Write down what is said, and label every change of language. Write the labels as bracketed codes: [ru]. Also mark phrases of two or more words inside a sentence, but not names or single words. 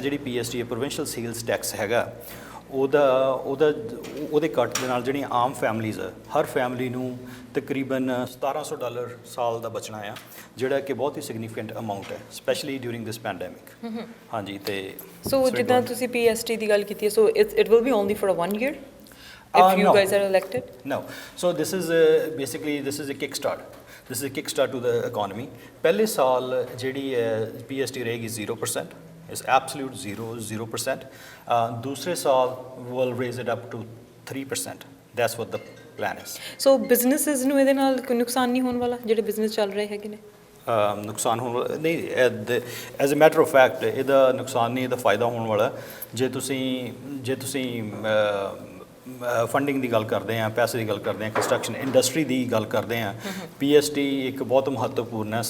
[pa] 7% ਜਿਹੜੀ PST ਹੈ, [en] provincial sales tax [pa] ਹੈਗਾ, ਉਹਦੇ ਕੱਟ ਦੇ ਨਾਲ ਜਿਹੜੀਆਂ ਆਮ ਫੈਮਲੀਜ਼ ਆ, ਹਰ ਫੈਮਲੀ ਨੂੰ ਤਕਰੀਬਨ $1700 ਸਾਲ ਦਾ ਬਚਣਾ ਆ, ਜਿਹੜਾ ਕਿ ਬਹੁਤ ਹੀ [en] significant amount [pa] ਹੈ, [en] specially during this pandemic. [pa] ਹਾਂਜੀ, ਤੇ ਸੋ ਜਿੱਦਾਂ ਤੁਸੀਂ PST ਦੀ ਗੱਲ ਕੀਤੀ ਹੈ, ਸੋ [en] it will be only for 1 year if you No. guys are elected? No. So this is this is a kickstart. This is a kickstart to the economy. [pa] ਪਹਿਲੇ ਸਾਲ ਜਿਹੜੀ PST ਰਹੇਗੀ 0%. [en] It's absolute 0%. [pa] ਦੂਸਰੇ ਸਾਲ [en] will raise it up to 3%. That's what the plan is. [pa] ਸੋ ਬਿਜ਼ਨੈਸਸ ਨੂੰ ਇਹਦੇ ਨਾਲ ਕੋਈ ਨੁਕਸਾਨ ਨਹੀਂ ਹੋਣ ਵਾਲਾ, ਜਿਹੜੇ ਬਿਜ਼ਨਸ ਚੱਲ ਰਹੇ ਹੈਗੇ ਨੇ? ਨੁਕਸਾਨ ਹੋਣ ਵਾਲਾ ਨਹੀਂ, [en] as a matter of fact [pa] ਇਹਦਾ ਨੁਕਸਾਨ ਨਹੀਂ, ਇਹਦਾ ਫਾਇਦਾ ਹੋਣ ਵਾਲਾ। ਜੇ ਤੁਸੀਂ ਫੰਡਿੰਗ ਦੀ ਗੱਲ ਕਰਦੇ ਆ, ਪੈਸੇ ਦੀ ਗੱਲ ਕਰਦੇ ਆ, [en] construction industry [pa] ਦੀ ਗੱਲ ਕਰਦੇ ਆ, PST ਇੱਕ ਬਹੁਤ ਮਹੱਤਵਪੂਰਨ ਹੈ।